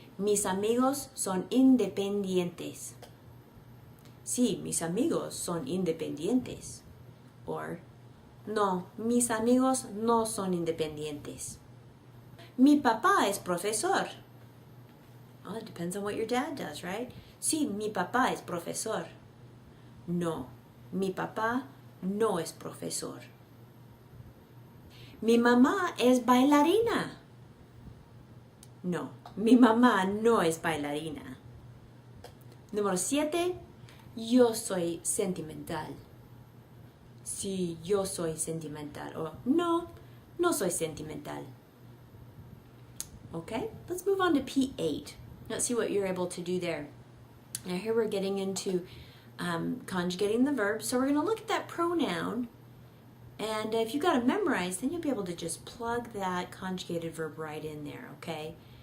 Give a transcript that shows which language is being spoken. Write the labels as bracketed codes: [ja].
[es] Mis amigos son independientes. Sí, mis amigos son independientes. Or, no, mis amigos no son independientes. Mi papá es profesor. [en] Oh, it depends on what your dad does, right? [es] Sí, mi papá es profesor. No, mi papá no es profesor. Mi mamá es bailarina. No, mi mamá no es bailarina. Número 7. Yo soy sentimental. Sí, yo soy sentimental. Or, no, no soy sentimental. [en] Okay, let's move on to P8. Let's see what you're able to do there. Now here we're getting into conjugating the verb. So we're going to look at that pronoun. And if you got it memorized, then you'll be able to just plug that conjugated verb right in there, okay?